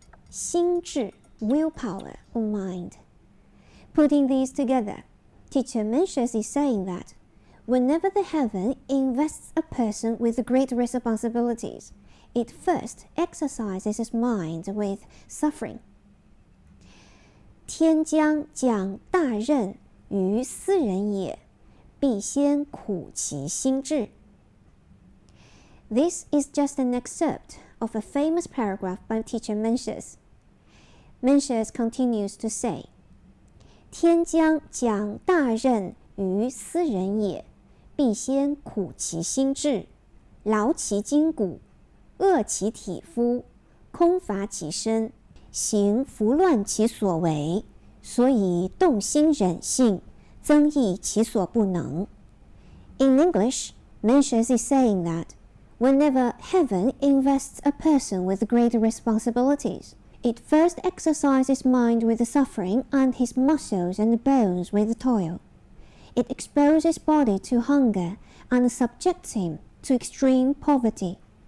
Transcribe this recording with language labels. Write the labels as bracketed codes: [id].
[en] 心志 willpower or mind. Putting these together, teacher Mencius is saying that whenever the heaven invests a person with great responsibilities, it first exercises his mind with suffering. [zh] 天将降大任于斯人也必先苦其心志. [en] This is just an excerpt of a famous paragraph by teacher Mencius. Mencius continues to say, [zh] 天将降大任于斯人也必先苦其心志, 劳其筋骨, 饿其体肤, 空乏其身, 行拂乱其所为, 所以动心忍性, 增益其所不能. [en] In English, Mencius is saying that whenever heaven invests a person with great responsibilities, it first exercises mind with the suffering and his muscles and bones with the toil. It exposes body to hunger and subjects him to extreme poverty.